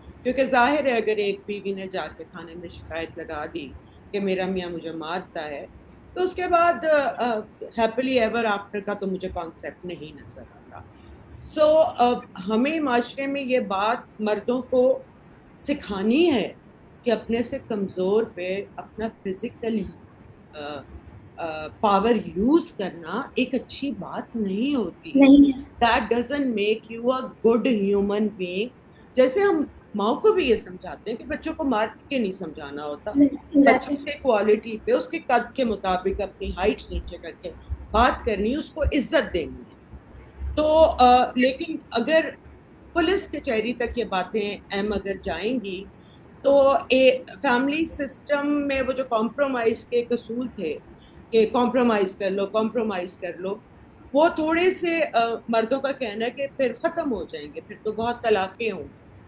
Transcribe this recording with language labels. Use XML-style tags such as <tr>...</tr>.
<ur>کیونکہ ظاہر ہے اگر ایک بیوی نے جا کے تھانے میں شکایت لگا دی کہ میرا میاں مجھے مارتا ہے، تو اس کے بعد ہیپیلی ایور آفٹر کا تو مجھے کانسیپٹ نہیں نظر آتا. سو ہمیں معاشرے میں یہ بات مردوں کو سکھانی ہے کہ اپنے سے کمزور پہ اپنا فزیکلی پاور یوز کرنا ایک اچھی بات نہیں ہوتی ہے. نہیں ہے.</ur> <en>That doesn't make you a good human being.</en> <ur>جیسے ہم ماں کو بھی یہ سمجھاتے ہیں کہ بچوں کو مار کے نہیں سمجھانا ہوتا، بچوں کے کوالٹی پہ اس کے قد کے مطابق اپنی ہائٹ نیچے کر کے بات کرنی، اس کو عزت دینی ہے. تو لیکن اگر پولیس کچہری تک یہ باتیں اہم اگر جائیں گی تو فیملی سسٹم میں وہ جو کمپرومائز کے اصول تھے کہ کمپرومائز کر لو، وہ تھوڑے سے مردوں کا کہنا ہے کہ پھر ختم ہو جائیں گے، پھر تو بہت طلاقیں ہوں گی.</ur>